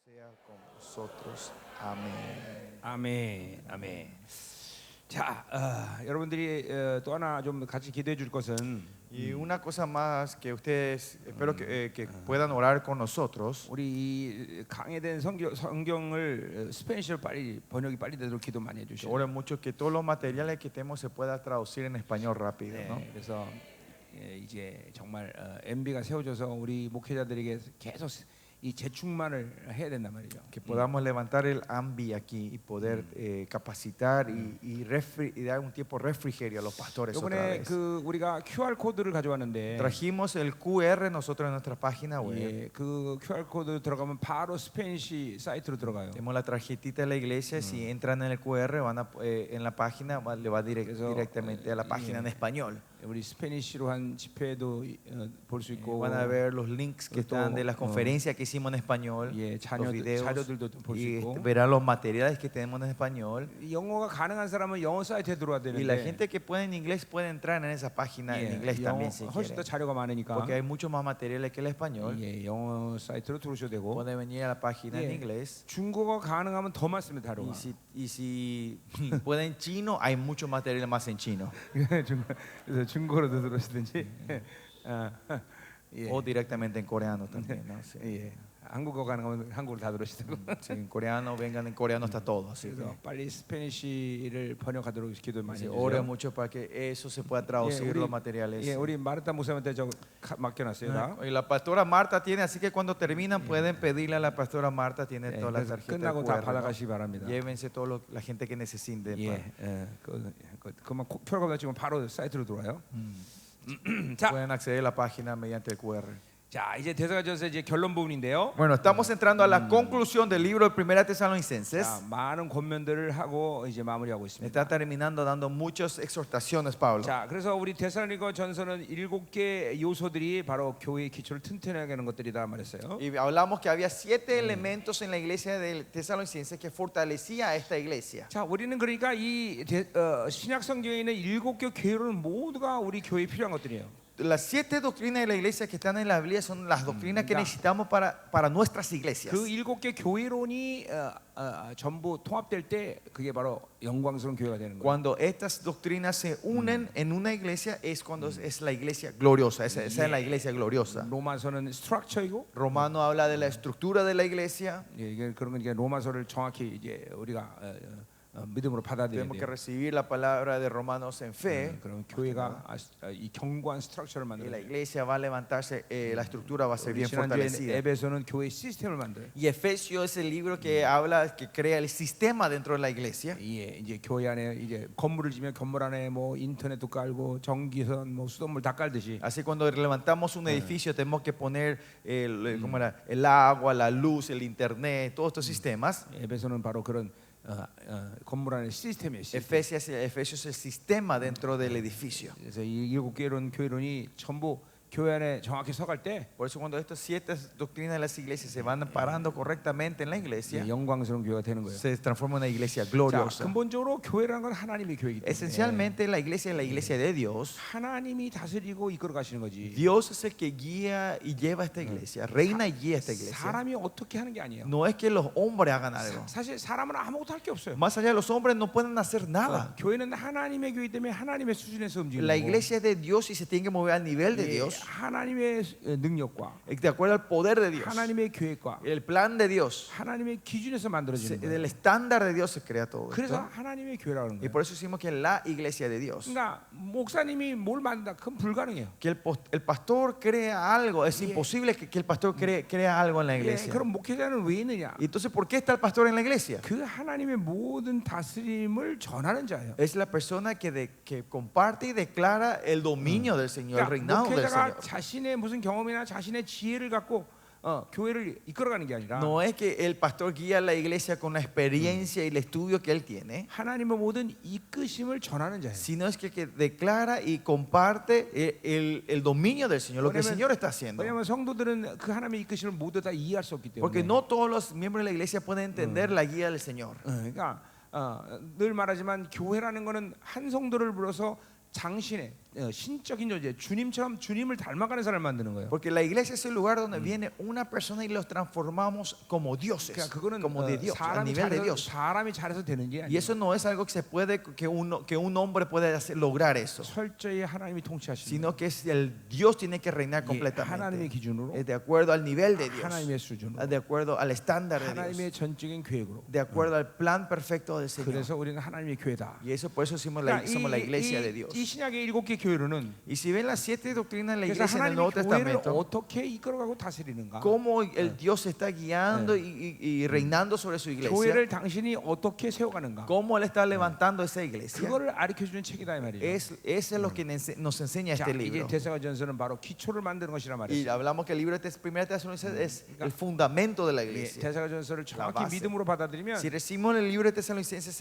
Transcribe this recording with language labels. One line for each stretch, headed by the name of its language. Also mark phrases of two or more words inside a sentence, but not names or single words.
Spanish: con nosotros. Amén.
Korean: 아멘, 아멘. 자, 여러분들이 또 하나 좀 같이 기도해 줄 것은
Spanish: Y una cosa más que ustedes, espero que puedan orar con nosotros.
Korean: 우리 이 강해된 성경을 스페니쉬로 빨리 번역이 빨리 되도록 기도 많이
Spanish: Que
Korean: 해주시고.
Spanish: oren mucho que todos los materiales que tenemos se pueda traducir en español rápido, ¿no?
Korean: 네, 그래서 이제 정말 MB가 세워져서 우리 목회자들에게 계속 이 재충만을 해야 된단 말이죠.
Spanish: Que podamos levantar el AMBI aquí y poder capacitar y dar un tiempo de refrigerio a los pastores otra
Korean: 이번에
Spanish: vez.
Korean: 그 우리가 QR 코드를 가져왔는데
Spanish: Trajimos el QR nosotros en nuestra página web.
Korean: 예, 그 QR 코드 들어가면 바로 스페니쉬 사이트로 들어가요.
Spanish: Tenemos la tarjetita de la iglesia. Si entran en el QR, en la página, le va directamente a la página en español.
Korean: 우리 스페니쉬로 한 집회도 볼 수 있고
Spanish: Van a ver los links que están de las conferencias que hicimos en español,
Korean: 예,
Spanish: los videos,
Korean: 자료들도 볼 수
Spanish: y
Korean: 있고
Spanish: verán los materiales que tenemos en español.
Korean: 영어가 가능한 사람은 영어 사이트에 들어와야
Spanish: Y la
Korean: 되는데
Spanish: gente que puede en inglés puede entrar en esa página en inglés también si
Korean: 훨씬 더
Spanish: quieren,
Korean: 자료가 많으니까
Spanish: porque hay muchos más materiales que el español.
Korean: 예, 영어 사이트로 들어오셔도 되고
Spanish: Pueden venir a la página en
Korean: 예,
Spanish: inglés.
Korean: 중국어 가능하면 더 많습니다. 자료가.
Spanish: Y si pueden chino, hay mucho material más en chino.
Korean: 그래서 중국어로도 들어오시든지 예.
Spanish: O directamente en coreano también, ¿no? Sí.
Korean: 예. 한국어 가능하면 한국어로 다 들으시고
Spanish: Si en coreano, vengan en coreano, está todo. Así
Korean: 그래서
Spanish: que
Korean: 빨리 스페니쉬를 번역하도록 기도 많이
Spanish: ore
Korean: 해주세요.
Spanish: mucho para que eso se pueda traducir los materiales.
Korean: 예, 우리 마르타 목사님한테 저 맡겨놨어요. 다.
Spanish: Y la pastora Marta tiene, así que cuando terminan pueden pedirle a la pastora Marta, tiene
Korean: 예,
Spanish: toda la
Korean: 그래서
Spanish: tarjeta.
Korean: 끝나고 다 받아가시기
Spanish: ¿No?
Korean: 바랍니다.
Spanish: Llévense toda la gente que necesite.
Korean: 예, 그만 표가 지금 바로 사이트로 들어와요. 자,
Spanish: Pueden acceder a la página mediante el QR.
Korean: 자 이제 대사가전서 이제 결론 부분인데요.
Spanish: Bueno, estamos entrando a la conclusión del libro de Primera Tesalonicenses.
Korean: 자, 많은 권면들을 하고 이제 마무리하고 있습니다.
Spanish: Está terminando dando muchas exhortaciones, Pablo.
Korean: 자, 그래서 우리 데살로니가 전서는 7개 요소들이 바로 교회의 기초를 튼튼하게 하는 것들이다 말했어요.
Spanish: Y hablamos que había 7 elementos en la iglesia de Tesalonicenses que fortalecía a esta iglesia.
Korean: 자, 우리는 그러니까 이 신약 성경에 있는 7개 교회는 모두가 우리 교회에 필요한 것들이에요.
Spanish: Las 7 doctrinas de la iglesia que están en la Biblia son las doctrinas que necesitamos para nuestras iglesias.
Korean: 그 7개 교회론이 전부 통합될 때 그게 바로 영광스러운 교회가 되는 거예요.
Spanish: Cuando estas doctrinas se unen en una iglesia es cuando es la iglesia gloriosa. Esa es la iglesia gloriosa.
Korean: 로마서는 스트럭처이고
Spanish: Romano habla de la estructura de la iglesia.
Korean: 예, 이게 그런 거니까 로마서를 정확히 이제 우리가 믿음으로 받아들여야
Spanish: Tenemos que
Korean: 돼요.
Spanish: recibir la palabra de Romanos en fe.
Korean: 그러면 교회가 이 견고한 스트럭처를
Spanish: Y la
Korean: 만들어요.
Spanish: iglesia va a levantarse, la estructura va a ser bien
Korean: 지난주에
Spanish: fortalecida.
Korean: 에베소는 교회 시스템을 만들어요.
Spanish: Y Efesios es el libro que habla, que crea el sistema dentro de la iglesia.
Korean: 예, 이제 교회 안에 이제 건물을 지면 건물 안에 뭐 인터넷도 깔고 전기선 뭐 수돗물 다 깔듯이
Spanish: Así cuando levantamos un edificio tenemos que poner ¿cómo era? El agua, la luz, el internet, todos estos sistemas.
Korean: 에베소는 바로 그런 건물 안에 시스템이에요. 시스템.
Spanish: Efesios es el sistema dentro del edificio.
Korean: 그래서 이 7개론 교회론이 전부 교회 안에 정확히 서갈 때
Spanish: Por eso cuando estas 7 doctrinas de las iglesias se van parando correctamente en la iglesia,
Korean: 영광스러운 교회가 되는 거예요.
Spanish: se transforma en una iglesia
Korean: 자,
Spanish: gloriosa.
Korean: 근본적으로 교회라는 건 하나님의 교회이기 때문에
Spanish: Esencialmente la iglesia es la iglesia de Dios.
Korean: 하나님이 다스리고 이끌어 가시는 거지.
Spanish: Dios es el que guía y lleva esta iglesia, reina y guía esta iglesia.
Korean: 사람이 어떻게 하는 게 아니에요.
Spanish: No es que los hombres hagan algo.
Korean: 사실 사람은 아무것도 할 게 없어요.
Spanish: Más allá de los hombres no pueden hacer nada.
Korean: 교회는 하나님의 교회이기 때문에 하나님의 수준에서 움직이는
Spanish: La
Korean: 거고
Spanish: iglesia es de Dios y se tiene que mover al nivel de
Korean: 예,
Spanish: Dios,
Korean: 하나님의 능력과
Spanish: de acuerdo al poder de Dios.
Korean: 하나님의 계획과
Spanish: El plan de Dios,
Korean: 하나님의 기준에서 만들어지는
Spanish: del
Korean: 거예요.
Spanish: estándar de Dios se crea todo
Korean: 그래서
Spanish: esto.
Korean: 하나님의 교회라고 하는
Spanish: Y
Korean: 거예요.
Spanish: por eso decimos que es la iglesia de Dios.
Korean: 그러니까 목사님이 뭘 만든다 그건 불가능해요.
Spanish: Que el pastor crea algo, es imposible que el pastor crea algo en la
Korean: 예,
Spanish: iglesia.
Korean: 그럼 목회자는 왜 있느냐?
Spanish: Y entonces, ¿por qué está el pastor en la iglesia?
Korean: 그 하나님의 모든 다스림을 전하는 자예요.
Spanish: Es la persona que comparte y declara el dominio del Señor, el
Korean: 그러니까
Spanish: reinado del
Korean: 목회자가
Spanish: Señor.
Korean: 자신의 무슨 경험이나 자신의 지혜를 갖고 교회를 이끌어가는 게 아니라
Spanish: No es que el pastor guía a la iglesia con la experiencia y el estudio que él tiene,
Korean: 하나님의 모든 이끄심을 전하는 자예요.
Spanish: sino es que declara y comparte el dominio del Señor, lo que el Señor está haciendo.
Korean: 왜냐하면 성도들은 그 하나님의 이끄심을 모두 다 이해할 수 없기
Spanish: Porque
Korean: 때문에.
Spanish: no todos los miembros de la iglesia pueden entender la guía del Señor.
Korean: 그러니까 늘 말하지만 교회라는 거는 한 성도를 불러서 장신의 신적인 존재, 주님처럼 주님을 닮아가는 사람을 만드는 거예요.
Spanish: Porque la iglesia es el lugar donde viene una persona y los transformamos como dioses,
Korean: 그러니까 그거는
Spanish: como de Dios, a nivel de Dios.
Korean: 사람이 잘해서 되는 게
Spanish: Y
Korean: 아니에요.
Spanish: eso no es algo que se puede, que un hombre puede lograr eso,
Korean: 철저히 하나님이 통치하시는
Spanish: sino que es el Dios tiene que reinar
Korean: 하나님의
Spanish: completamente,
Korean: 기준으로,
Spanish: de acuerdo al nivel de Dios,
Korean: 하나님의 수준으로,
Spanish: de acuerdo al estándar de Dios,
Korean: 하나님의 전적인 계획으로.
Spanish: de acuerdo al plan perfecto del Señor.
Korean: 그래서 우리는 하나님의 교회다.
Spanish: Y eso por eso somos
Korean: 그러니까
Spanish: la iglesia de Dios.
Korean: 이 신약의 7개 교회로는
Spanish: Y si ven las 7 doctrinas de la
Korean: 그래서
Spanish: iglesia en el
Korean: 하나님의
Spanish: Nuevo
Korean: 교회를
Spanish: Testamento,
Korean: 어떻게 이끌어가고 다스리는가?
Spanish: cómo el Dios está guiando y reinando sobre su iglesia,
Korean: 교회를 당신이 어떻게 세워가는가?
Spanish: cómo Él está levantando esa iglesia,
Korean: 그거를 가르쳐주는 책이다 이 말이죠.
Spanish: eso es lo que nos enseña
Korean: 자,
Spanish: este
Korean: 이제
Spanish: libro.
Korean: 데살로니가전서는 바로 기초를 만드는 것이란
Spanish: Y
Korean: 말이죠.
Spanish: hablamos que el libro de Primera Tesalonicenses es el fundamento de la iglesia.
Korean: 데살로니가전서를 정확히
Spanish: base.
Korean: 믿음으로 받아들이면
Spanish: Si recibimos el libro de Tesalonicenses en